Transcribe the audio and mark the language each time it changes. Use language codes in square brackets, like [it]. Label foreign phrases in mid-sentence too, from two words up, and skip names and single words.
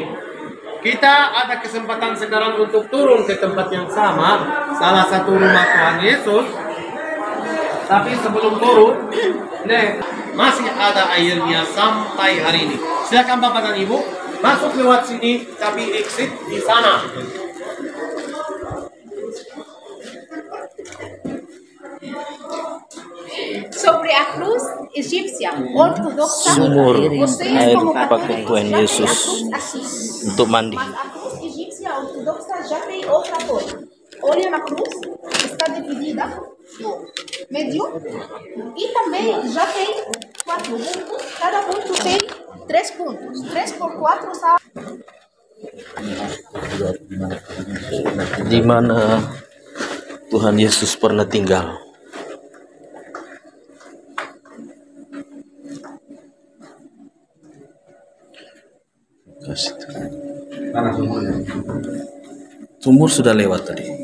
[id] Kita ada kesempatan sekarang untuk turun ke tempat yang sama, salah satu rumah Tuhan Yesus. Tapi sebelum turun, masih ada airnya sampai hari ini. Silakan Bapak dan Ibu masuk lewat sini, tapi exit di sana. [pt] Sobre a cruz egipcia ortodoxa, [id] Sumur [pt] vocês [id] air [pt] como [id] pakai [pt] católicos [id] Tuhan [pt] já têm a [id] Yesus [pt] cruz assim. [id] untuk mandi. [pt] Mas a cruz egípcia ortodoxa já tem outra cor. Olha na cruz, está dividida no meio e também já tem 4 pontos. Cada ponto tem 3 pontos. 3 por 4 são. [id] Di mana Tuhan Yesus pernah tinggal. Sumur sudah lewat tadi.